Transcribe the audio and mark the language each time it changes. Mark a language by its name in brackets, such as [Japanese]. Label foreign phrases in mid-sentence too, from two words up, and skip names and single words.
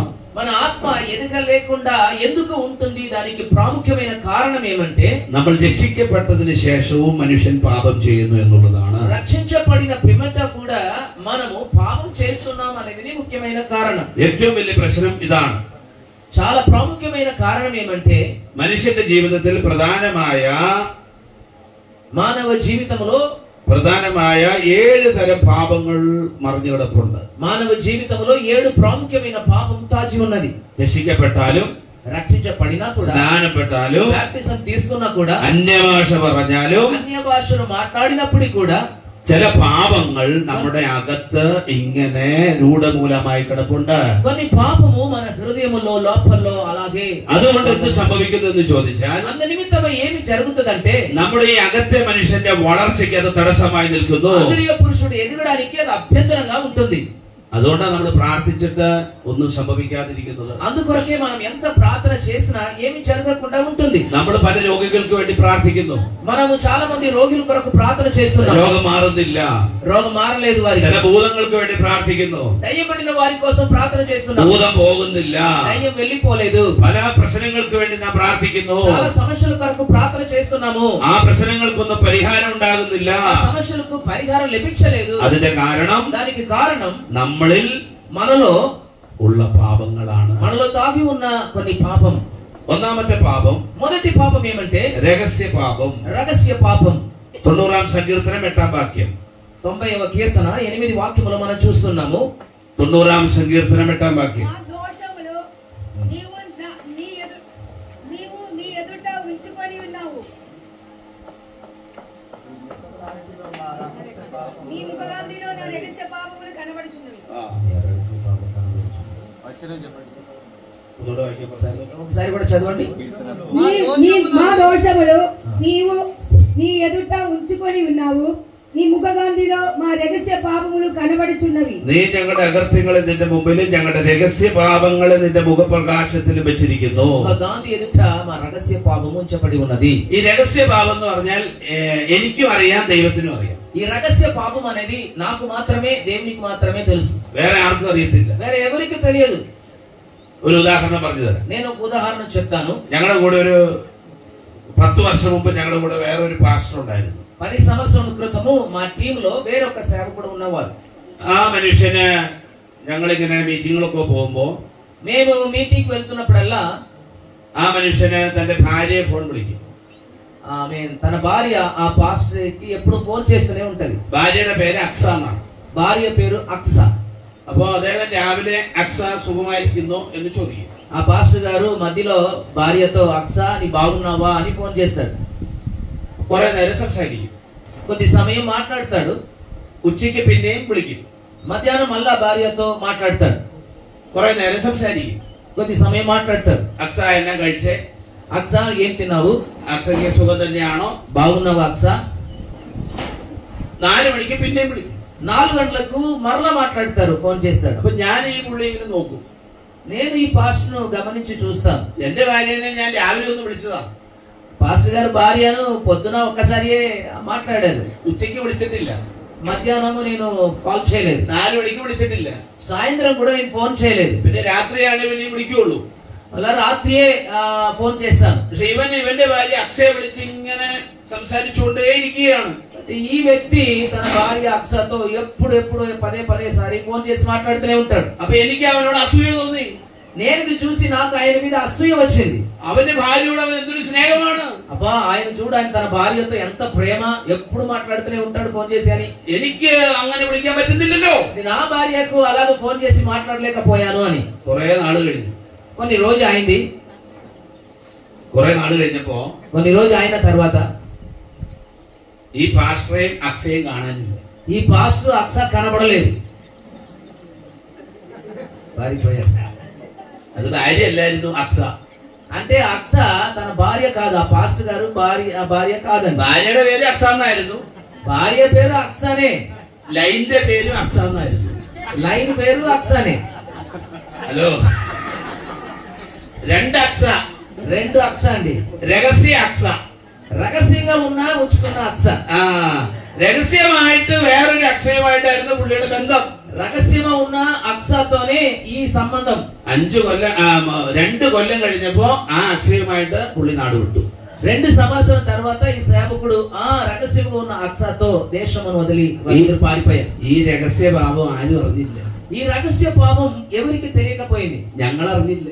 [Telugu] మన ఆత్మ ఎదగలేకుండా ఎందుకు ఉంటుంది? దానికి ప్రాముఖ్యమైన కారణం ఏమంటే, [Malayalam] നമ്മൾ രക്ഷിക്കപ്പെട്ടതിന് ശേഷവും മനുഷ്യൻ പാപം ചെയ്യുന്നു എന്നുള്ളതാണ്. [Telugu] రక్షించబడిన పిమ్మట కూడా మనము పాపం చేస్తున్నాం అనేది ముఖ్యమైన కారణం. [Malayalam] ഏറ്റവും വലിയ പ്രശ്നം ഇതാണ്. [Telugu] చాలా ప్రాముఖ్యమైన కారణం ఏమంటే, [Malayalam] മനുഷ്യന്റെ ജീവിതത്തിൽ [Telugu] మానవ జీవితంలో [Malayalam] 7 തരം പാപങ്ങൾ മറിഞ്ഞു കിടപ്പുണ്ട്. [Telugu] మానవ జీవితంలో 7 ప్రాముఖ్యమైన పాపం తాచి ఉన్నది. [Malayalam] രക്ഷിക്കപ്പെട്ടാലും, [Telugu] రక్షించబడినా కూడా, [Malayalam] സ്നാനപ്പെട്ടാലും, [Telugu] బాప్టిజం తీసుకున్నా కూడా, [Malayalam] അന്യഭാഷ പറഞ്ഞാലും, [Telugu] అన్య భాషలు మాట్లాడినప్పుడు కూడా [Malayalam] ചില പാപങ്ങൾ നമ്മുടെ അകത്ത് ഇങ്ങനെ രൂഢമൂലമായി കിടപ്പുണ്ട്. [Telugu] కొన్ని పాపము మన హృదయములో, లోపల్లో అలాగే. [Malayalam] അതുകൊണ്ട് എന്ത് സംഭവിക്കുന്നതെന്ന് ചോദിച്ചാൽ, [Telugu] అందు నిమిత్తమై ఏమి జరుగుతుందంటే, [Malayalam] നമ്മുടെ ഈ അകത്തെ മനുഷ്യന്റെ വളർച്ചയ്ക്ക് അത് തടസ്സമായി നിൽക്കുന്നു. [Telugu] ఆంతరిక పురుషుడు ఎదగడానికి అది అభ్యంతరంగా ఉంటుంది. [Malayalam] അതുകൊണ്ടാണ് നമ്മൾ പ്രാർത്ഥിച്ചിട്ട് ഒന്നും സംഭവിക്കാതിരിക്കുന്നത്. [Telugu] అందుకొరకే మనం ఎంత ప్రార్థన చేసినా ఏమి జరగకుండా ఉంటుంది. [Malayalam] നമ്മൾ പല രോഗികൾക്ക് വേണ്ടി പ്രാർത്ഥിക്കുന്നു, [Telugu] మనము చాలా మంది రోగుల కొరకు ప్రార్థన చేస్తున్నాం, [Malayalam] രോഗം മാറുന്നില്ല. [Telugu] రోగం మారలేదు వారికి. [Malayalam] ചില ഭൂതങ്ങൾക്ക് വേണ്ടി പ്രാർത്ഥിക്കുന്നു, [Telugu] దయ్యపడిన వారి కోసం ప్రార్థన చేస్తున్నాం, [Malayalam] ഭൂതം പോകുന്നില്ല. [Telugu] దయ్యం వెళ్ళిపోలేదు. [Malayalam] പല പ്രശ്നങ്ങൾക്ക് വേണ്ടി നാം പ്രാർത്ഥിക്കുന്നു, [Telugu] చాలా సమస్యల కొరకు ప్రార్థన చేస్తున్నాము, [Malayalam] ആ പ്രശ്നങ്ങൾക്കൊന്നും പരിഹാരം ഉണ്ടാകുന്നില്ല. [Telugu] ఆ సమస్యలకు పరిహారం లభించలేదు. [Malayalam] അതിന്റെ കാരണം [Telugu] దానికి కారణం [Malayalam] നമ്മളിൽ [Telugu] మనలో [Malayalam] ഉള്ള പാപങ്ങളാണ്. [Telugu] మనలో తాగి ఉన్న కొన్ని పాపం. [Malayalam] ഒന്നാമത്തെ പാപം, [Telugu] మొదటి పాపం ఏమంటే [Malayalam] രഹസ്യ പാപം. [Telugu] రహస్య పాపం. [Malayalam] 90ാം സങ്കീർത്തനം 8ാം വാക്യം. [Telugu] 90వ కీర్తన 8 వాక్యములు మనం చూస్తున్నాము. [Malayalam] 90ാം സങ്കീർത്തനം 8ാം വാക്യം. [Telugu] ఆ దోషములు నీవు నీ ఎదుట ఉంచుకొని ఉన్నావు, నీ ముఖగాంధిలో నా రహస్య పాపములు కనబడుచున్నవి. ఒకసారి కూడా చదవండి. మా దోషములు నీవు నీ ఎదుట ఉంచుకొని ఉన్నావు, నీ ముఖగాంధిలో మా రహస్య పాపములు కనబడుచున్నవి. [Malayalam] നീ ഞങ്ങളുടെ അകൃത്യങ്ങളെ നിന്റെ മുമ്പിലും ഞങ്ങളുടെ രഹസ്യ പാപങ്ങളെ നിന്റെ മുഖപ്രകാശത്തിലും വെച്ചിരിക്കുന്നു. [Telugu] ఒక గాంధీ ఎదుట మా రహస్య పాపము ఉంచబడి ఉన్నది. [Malayalam] ഈ രഹസ്യ പാപം എന്ന് പറഞ്ഞാൽ എനിക്കും അറിയാം, ദൈവത്തിനും അറിയാം. [Telugu] ఈ రహస్య పాపం అనేది నాకు మాత్రమే, దేవునికి మాత్రమే తెలుసు, [Malayalam] വേറെ ആർക്കും അറിയത്തില്ല. [Telugu] వేరే ఎవరికి తెలియదు. [Malayalam] ഒരു ഉദാഹരണം പറഞ്ഞു തരാം. [Telugu] నేను ఒక ఉదాహరణ చెప్తాను. [Malayalam] ഞങ്ങളുടെ കൂടെ ഒരു 10 വർഷം മുമ്പ് ഞങ്ങളുടെ കൂടെ വേറെ ഒരു പാസ്റ്റർ ഉണ്ടായിരുന്നു. [Telugu] 10 సంవత్సరాల క్రితము మా టీంలో వేరొక సేవకుడు ఉన్నవారు. [Malayalam] ആ മനുഷ്യന് ഞങ്ങളിങ്ങനെ മീറ്റിങ്ങുകളൊക്കെ പോകുമ്പോ [Telugu] మేము మీటింగ్ వెళ్తున్నప్పుడల్లా [Malayalam] ആ മനുഷ്യന് തന്റെ ഭാര്യയെ ഫോൺ വിളിക്കും. [Telugu] ఆమె తన భార్య ఆ పాస్టర్ కి ఎప్పుడు ఫోన్ చేస్తూనే ఉంటది. [Malayalam] ഭാര്യയുടെ പേര് അക്സ എന്നാണ്. [Telugu] భార్య పేరు అక్స. [Malayalam] അപ്പോ അദ്ദേഹം രാവിലെ അക്സ സുഖമായിരിക്കുന്നു എന്ന് ചോദിക്കും. [Telugu] ఆ పాస్టర్ గారు మధ్యలో భార్యతో అక్సా నీ బాగున్నావా అని ఫోన్ చేస్తాడు. [Malayalam] കുറെ നേരം സംസാരിക്കും. [Telugu] కొద్ది సమయం మాట్లాడతాడు. [Malayalam] ഉച്ചയ്ക്ക് പിന്നെയും വിളിക്കും. [Telugu] మధ్యాహ్నం మళ్ళా భార్యతో మాట్లాడతాడు. [Malayalam] കുറെ നേരം സംസാരിക്കും. [Telugu] కొద్ది సమయం మాట్లాడతాడు. [Malayalam] അക്സ എന്നാ കഴിച്ചേ? [Telugu] అక్సా ఏం తిన్నావు? [Malayalam] അക്സയ്ക്ക് സുഖം തന്നെയാണോ? [Telugu] బాగున్నావా అక్సా? [Malayalam] 4 മണിക്ക് പിന്നെയും വിളിക്കും. [Telugu] 4 గంటలకు మరలా మాట్లాడతారు, ఫోన్ చేస్తాడు. [Malayalam] അപ്പൊ ഞാൻ ഈ പുള്ളി ഇങ്ങനെ നോക്കും. [Telugu] నేను ఈ పాస్టర్ ను గమనించి చూస్తాను. [Malayalam] എന്റെ ഭാര്യനെ ഞാൻ രാവിലെ ഒന്ന് വിളിച്ചതാ. [Telugu] పాస్టర్ గారు భార్యను పొద్దున ఒక్కసారియే మాట్లాడారు. [Malayalam] ഉച്ചയ്ക്ക് വിളിച്ചിട്ടില്ല. [Telugu] మధ్యాహ్నము నేను కాల్ చేయలేదు. [Malayalam] 4 മണിക്ക് വിളിച്ചിട്ടില്ല. [Telugu] సాయంత్రం కూడా నేను ఫోన్ చేయలేదు. [Malayalam] പിന്നെ രാത്രിയാണ് പിന്നെ വിളിക്കുള്ളൂ. [Telugu] అలా రాత్రియే ఫోన్ చేస్తాను. [Malayalam] പക്ഷെ ഇവന്റെ ഭാര്യ അക്ഷയെ വിളിച്ച് ഇങ്ങനെ സംസാരിച്ചുകൊണ്ടേ ഇരിക്കുകയാണ്. [Telugu] ఈ వ్యక్తి తన భార్య అక్షతో ఎప్పుడు పదే సారి ఫోన్ చేసి మాట్లాడుతూనే ఉంటాడు. [Malayalam] അപ്പൊ എനിക്ക് അവനോട് അസൂയ തോന്നി. [Telugu] నేను ఇది చూసి నాకు ఆయన మీద అసూయ వచ్చింది. [Malayalam] അവന്റെ ഭാര്യയോട് അവൻ എന്തൊരു സ്നേഹമാണ്. [Telugu] అబ్బా ఆయన చూడు, ఆయన తన భార్యతో ఎంత ప్రేమ, ఎప్పుడు మాట్లాడుతూనే ఉంటాడు ఫోన్ చేసి అని. [Malayalam] എനിക്ക് അങ്ങനെ വിളിക്കാൻ పറ്റുന്നില്ലല്ലോ. [Telugu] నా భార్యకు అలాగే ఫోన్ చేసి మాట్లాడలేకపోయాను అని. [Malayalam] കുറെ നാള് കഴിഞ്ഞു. [Telugu] కొన్ని రోజు అయింది. [Malayalam] കുറെ നാള് കഴിഞ്ഞപ്പോ [Telugu] కొన్ని రోజు అయిన తర్వాత [Malayalam] ഈ പാസ്റ്ററേയും അക്ഷയും കാണാനില്ല. [Telugu] ఈ పాస్టర్ అక్స కనబడలేదు, పారిపోయారు. [Malayalam] അത് ഭാര്യയല്ലായിരുന്നു അക്ഷ. [Telugu] అంటే అక్స తన భార్య కాదు, ఆ పాస్టర్ గారు భార్య కాదండి. [Malayalam] ഭാര്യയുടെ പേര് അക്ഷ എന്നായിരുന്നു. [Telugu] భార్య పేరు అక్సనే, [Malayalam] ലൈന്റെ പേരും അക്ഷ എന്നായിരുന്നു. [Telugu] లైన్ పేరు అక్సనే. [Malayalam] ഹലോ, 2 അക്ഷ, [Telugu] 2 అక్స అండి. [Malayalam] രഹസ്യ അക്ഷ. [Telugu] రహస్యంగా ఉంచుకున్న అక్స. [Malayalam] രഹസ്യമായിട്ട് വേറൊരു അക്ഷയമായിട്ടായിരുന്നു പുള്ളിയുടെ ബന്ധം. [Telugu] రహస్యంగా ఉన్న అక్సతోనే ఈ సంబంధం. [Malayalam] 2 കൊല്ലം കഴിഞ്ഞപ്പോ ആ അക്ഷയമായിട്ട് പുള്ളി നാട് വിട്ടു. [Telugu] 2 సంవత్సరాల తర్వాత ఈ సేవకుడు ఆ రహస్యంగా ఉన్న అక్సతో దేశమును వదిలి ఇద్దరు పారిపోయారు. [Malayalam] ഈ രഹസ്യ പാപം ആരും അറിഞ്ഞില്ല. [Telugu] ఈ రహస్య పాపం ఎవరికి తెలియకపోయింది. [Malayalam] ഞങ്ങൾ അറിഞ്ഞില്ല.